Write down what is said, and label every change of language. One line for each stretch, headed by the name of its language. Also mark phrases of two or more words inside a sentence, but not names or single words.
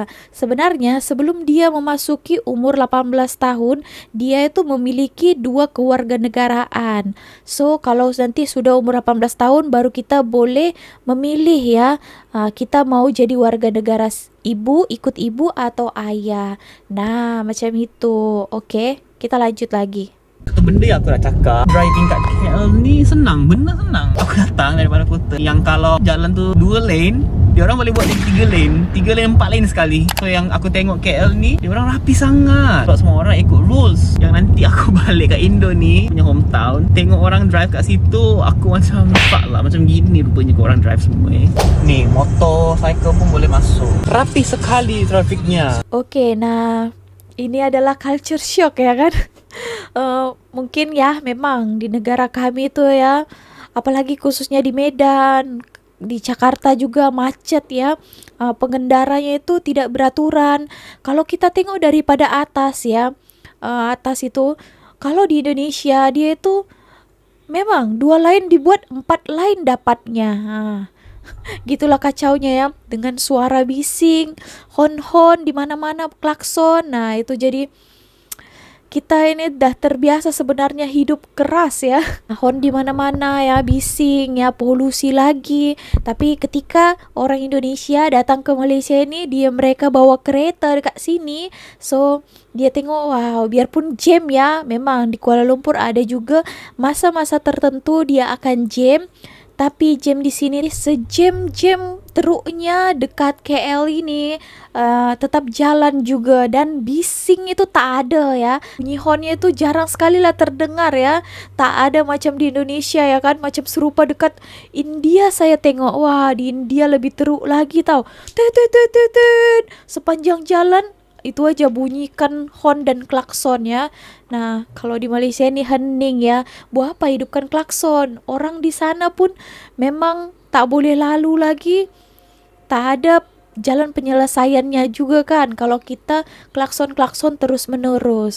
Indonesian: Sebenarnya sebelum dia memasuki umur 18 tahun, dia itu memiliki 2 kewarganegaraan. So kalau nanti sudah umur 18 tahun baru kita boleh memilih ya, kita mau jadi warga negara ibu, ikut ibu atau ayah. Nah macam itu. Oke. kita lanjut lagi.
Malay: Satu benda yang aku nak cakap, driving kat KL ni senang, bener senang. Aku datang daripada kota yang kalau jalan tu 2 lane, dia orang boleh buat jadi 3 lane 4 lane sekali. So yang aku tengok KL ni, dia orang rapi sangat. Sebab semua orang ikut rules. Yang nanti aku balik kat Indo ni, punya hometown, tengok orang drive kat situ, aku macam fuck lah, macam gini rupanya kau orang drive semua Ni, motor, cycle pun boleh masuk. Rapi sekali trafiknya. Okey, nah ini adalah
English: culture shock
Malay: ya kan.
Indonesian: Mungkin ya memang di negara kami tu ya, apalagi khususnya di Medan, di Jakarta juga macet ya. Pengendaranya itu tidak beraturan. Kalau kita tengok daripada atas ya, atas itu, kalau di Indonesia dia itu memang 2 lane dibuat 4 lane dapatnya. Gitulah kacaunya ya, dengan suara bising, hon-hon di mana-mana, klakson. Nah, itu jadi kita ini dah terbiasa sebenarnya hidup keras ya. Hon di mana-mana ya, bising ya, polusi lagi.
Malay: Tapi ketika orang Indonesia datang ke Malaysia ini, mereka bawa kereta dekat sini. So, dia tengok, wow, biarpun jam ya, memang di Kuala Lumpur ada juga masa-masa tertentu dia akan jam. Tapi jam di sini sejam-jam teruknya dekat KL ini tetap jalan juga, dan bising itu tak ada ya. Bunyi hornnya itu jarang sekali lah terdengar ya. Tak ada macam di Indonesia ya kan, macam serupa dekat India saya tengok. Wah, di India lebih teruk lagi tau. Tut tut tut tut tut. Sepanjang jalan itu aja bunyikan horn dan klakson ya. Nah, kalau di Malaysia ni hening ya. Buat apa hidupkan klakson? Orang di sana pun memang tak boleh lalu lagi. Tak ada jalan penyelesaiannya juga kan kalau kita klakson-klakson terus menerus.